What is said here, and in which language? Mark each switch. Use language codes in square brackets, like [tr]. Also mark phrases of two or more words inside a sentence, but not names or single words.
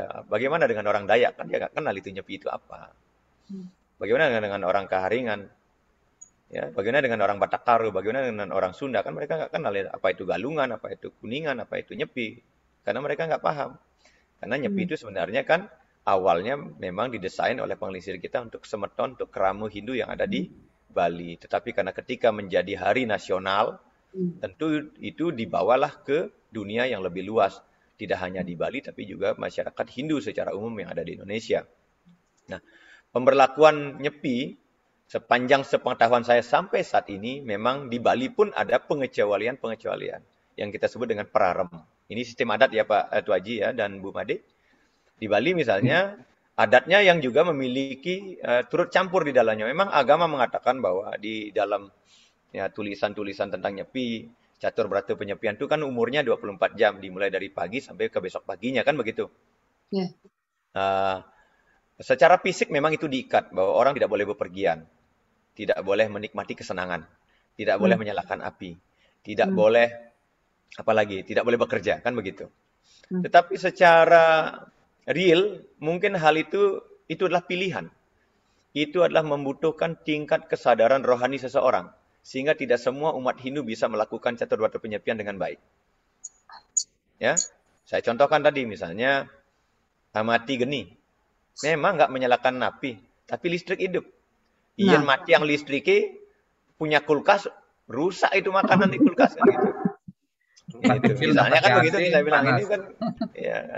[id] Bagaimana dengan orang Dayak? Kan dia nggak kenal itu nyepi itu apa. Bagaimana dengan orang Kaharingan? Ya, bagaimana dengan orang Batakaru? Bagaimana dengan orang Sunda? Kan mereka nggak kenal ya, apa itu galungan, apa itu kuningan, apa itu nyepi. Karena mereka nggak paham. Karena nyepi itu sebenarnya kan awalnya memang didesain oleh pengelisir kita untuk semeton, untuk keramu Hindu yang ada di Bali. Tetapi karena ketika menjadi hari nasional, tentu itu dibawalah ke dunia yang lebih luas. Tidak hanya di Bali, tapi juga masyarakat Hindu secara umum yang ada di Indonesia. Nah, pemberlakuan nyepi, sepanjang sepengetahuan saya sampai saat ini, memang di Bali pun ada pengecualian-pengecualian yang kita sebut dengan prarem. Ini sistem adat ya Pak Tuaji ya dan Bu Made. Di Bali misalnya, adatnya yang juga memiliki turut campur di dalamnya. Memang agama mengatakan bahwa di dalam ya, tulisan-tulisan tentang nyepi, catur berata penyepian itu kan umurnya 24 jam, dimulai dari pagi sampai ke besok paginya, kan begitu? Ya. Secara fisik memang itu diikat, bahwa orang tidak boleh bepergian, tidak boleh menikmati kesenangan, tidak boleh menyalakan api, tidak boleh, apalagi, tidak boleh bekerja, kan begitu? Tetapi secara real, mungkin hal itu adalah pilihan. Itu adalah membutuhkan tingkat kesadaran rohani seseorang. Sehingga tidak semua umat Hindu bisa melakukan catur berata penyepian dengan baik. Ya, saya contohkan tadi misalnya Amati Geni. Memang nggak menyalakan api, tapi listrik hidup. Iyan mati yang listriknya punya kulkas, rusak itu makanan di kulkas kan gitu. Misalnya kan begitu saya bilang ini kan, ya kan.